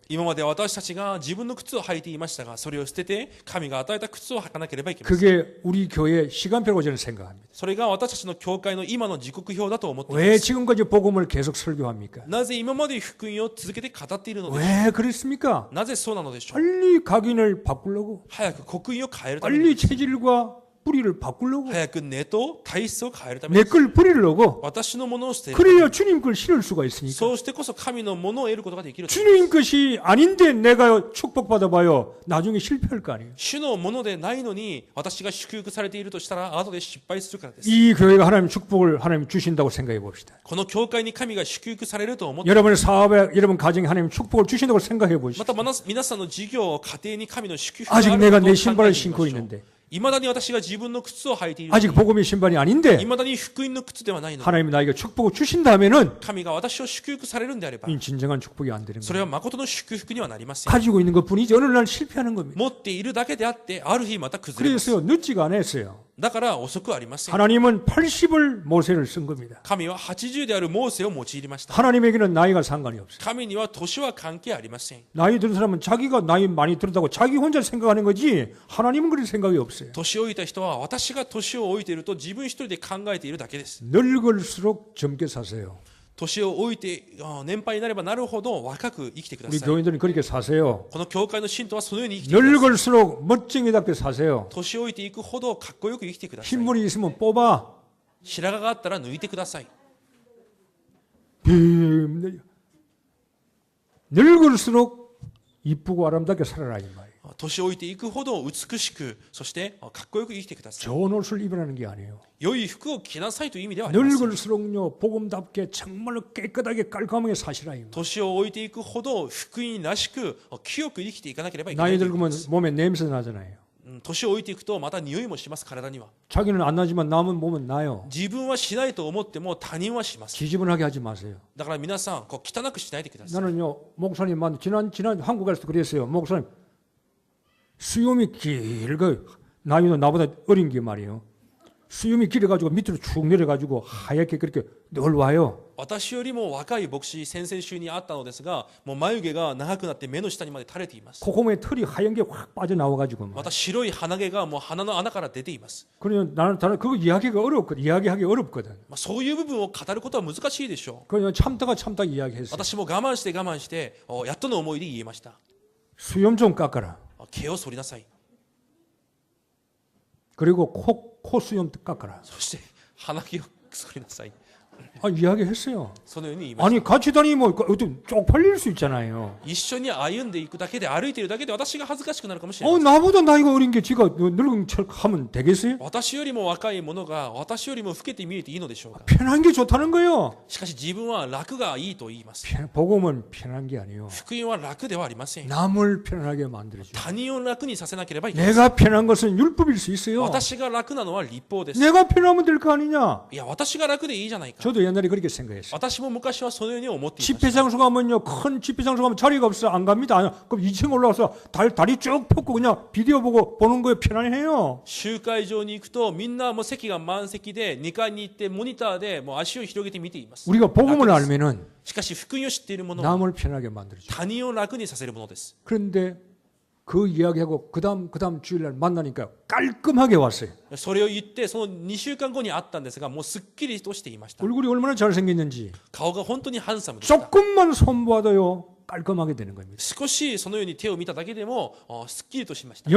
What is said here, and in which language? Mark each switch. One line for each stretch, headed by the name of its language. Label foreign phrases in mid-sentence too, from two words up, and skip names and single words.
Japanese: 今まで私たちが自分の靴を履いていましたが、それを捨てて神が与えた靴を履かなければいけません。
Korean: 그게 우리 교회의 시간표라고 저는 생각합니다.
Japanese: それが私たちの教会の今の時刻表だと思っていま
Korean: 왜
Japanese: す。
Korean: 지금까지 복음을 계속 설교합니까?
Japanese: なぜ今まで福音を続けて語っているのでしょ
Korean: 왜 그랬습니까?
Japanese: う。なぜそうなのでしょう。
Korean: 빨리 각인을 바꾸려고
Japanese: 早く刻印を変えるために
Korean: 빨리 、 체질과 뿌리를 바꾸려고
Japanese: 早く根と体質を変えるために
Korean: 내 、 걸 버리려고
Japanese: 私のものを捨てる。
Korean: 그래야 주님 걸 신을 수가 있으니까
Japanese: そうしてこそ神のものを得ることができる。
Korean: 주님 것이 아닌데 내가 축복받아봐요 나중에 실패할 거 아니에요
Japanese: 主のものでないのに私が祝福されているとしたら後で失敗するからです。
Korean: 이 교회가 하나님 축복을 하나님 주신다고 생각해 봅시다
Japanese: この教会に神が祝福されると思って、
Korean: 여러분의 사업에 여러분 가정에 하나님 축복을 주신다고 생각해
Japanese: ま
Korean: 보십시오
Japanese: た皆さんの事業、家庭に神の祝福があ
Korean: 아직
Japanese: る
Korean: 내가
Japanese: こと
Korean: 내
Japanese: を考え
Korean: 신발을
Japanese: てみまし
Korean: 신고
Japanese: ょう。
Korean: 있는데
Japanese: いまだに私が自分の靴を履いているの
Korean: 아직
Japanese: に、
Korean: 복음의 신발이 아닌데
Japanese: いまだに福音の靴ではないのに、
Korean: 하나님이 나에게 축복을 주신다면은
Japanese: 神が私を祝福されるんであれば、
Korean: 이 진정한 축복이 안 되는
Japanese: それ
Korean: 거예요
Japanese: は誠の祝福にはなりません。
Korean: 가지고 있는 것뿐이지 어느 날 실패하는 겁니다
Japanese: 持っているだけであって、ある日また崩れます。
Korean: 그래서요 늦지가 않았어요
Japanese: だから遅くありません。
Korean: 하나님은 80을 모세를 쓴 겁니다
Japanese: 神は80であるモーセを用いました。
Korean: 하나님에게는 나이가 상관이 없어요
Japanese: 神には年は関係ありません。
Korean: 나이 든 사람은 자기가 나이 많이 들었다고 자기 혼자 생각하는 거지 하나님은 그런 생각이 없어요
Japanese: 年老いた人は私が年を老いていると自分一人で考えているだけです。
Korean: 늙을수록 젊게 사세요
Japanese: 年を老いて年配になればなるほど若く生きてくだ
Korean: 우리
Japanese: さい。
Korean: 교인들은 그렇게 사세요
Japanese: この教会の信徒はそのように生きてください。
Korean: 늙을수록 멋쟁이답게 사세요
Japanese: 年老いていくほどかっこよく生きてください。
Korean: 흰물이 있으면 뽑아
Japanese: 白髪があったら抜いてください。
Korean: 늙을수록 이쁘고 아름답게 살아라 이 말이에요
Japanese: 年老いていくほど美しく、そしてかっこよく生きてください。
Korean: 좋은 옷을 입으라는 게 아니에요
Japanese: 良い服を着なさいという意味ではありません。
Korean: 늙을수록요 복음답게 정말로 깨끗하게 깔끔하게 사시라 이 말이에요
Japanese: 年を老いていくほど福音らしく清く生きていかなければいけな
Korean: 나이
Japanese: いということ
Korean: 들면
Japanese: です。
Korean: 몸에 냄새 나잖아요
Japanese: 年を老いていくとまた匂いもします。体には。
Korean: 자기는 안 나지만 남은 몸은 나요
Japanese: 自分はしないと思っても他人はします。
Korean: 지저분하게 하지 마세요
Japanese: だから皆さん汚くしないでください。
Korean: 나는요 목사님 지난 한국에서도 그랬어요 목사님 수염이 길고 나이도 나보다 어린 게 말이에요 수염이 길어가지고 밑으로 축 내려가지고 하얗게 그렇게 늘 와요.
Japanese: 私よりも若い牧師、先々週に会ったのですが、もう眉毛が長くなって目の下にまで垂れています。
Korean: 콧구멍에 털이 하얀 게 확 빠져나와가지고.
Japanese: また白い鼻毛がもう鼻の穴から出ています。
Korean: 그러면 나는 그거 이야기가 어렵거든. 이야기하기 어렵거든.
Japanese: そういう部分を語ることは難しいでしょう。
Korean: 그냥 참다가 이야기했어요.
Japanese: 私も我慢してやっとの思いで言えました。
Korean: 수염 좀 깎아라.
Japanese: 毛を剃りなさい。
Korean: 그리고 코 수염 깎아라.
Japanese: そして鼻毛を剃りなさい。
Korean: 아, 이야기했어요.
Japanese: そのように言いました。
Korean: 아니 같이 다니면 어떤 쪽팔릴 수 있잖아요.
Japanese: 一緒に歩んでいくだけで歩いているだけで私が恥ずかしくなるかもしれません。
Korean: 나보다 나이가 어린 게 지가 늙은 척 하면 되겠어요?
Japanese: 私よりも若い者が私よりも老けて見えていいのでしょうか。
Korean: 편한 게 좋다는 거예요.
Japanese: しかし自分は楽がいいと言います。
Korean: 복음은 편한 게 아니에요.
Japanese: 福音は楽ではありません。
Korean: 남을 편하게 만들어줘.
Japanese: 他人を楽にさせなければいけません。
Korean: 내가 편한 것은 율법일 수 있어요.
Japanese: 私が楽なのは立法です。
Korean: 내가 편하면 될 거 아니냐?
Japanese: いや、私が楽でいいじゃないか。
Korean: 저도 옛날에 그렇게 생각했어요.
Japanese: 私も昔はそのように思っていました。
Korean: 집회 장소 가면요, 큰 집회 장소 가면 자리가 없어 안 갑니다. 그럼 2층 올라가서 다리 쭉 펴고 그냥 비디오 보고 보는 거에 편안해요.
Japanese: 集会場に行くとみんなもう席が満席で2階に行ってモニターでもう足を広げて見ています。
Korean: 우리가 복음을 알면은
Japanese: しかし福音を知っている者は
Korean: 남을 편하게 만들어줘.
Japanese: 他人を楽にさせるものです。
Korean: 그런데 그 이야기하고 그다음 주일날 만나니까 깔끔하게 왔어요.
Japanese: それを言ってその2週間後に会ったんですがもうすっきりとしていました。
Korean: 얼굴이 얼마나 잘생겼는지
Japanese: 顔が本当にハンサムでした。
Korean: 조금만 손봐도요 깔끔하게 되는 겁니다.
Japanese: 少しそのように手を見ただけでもすっきりとしました。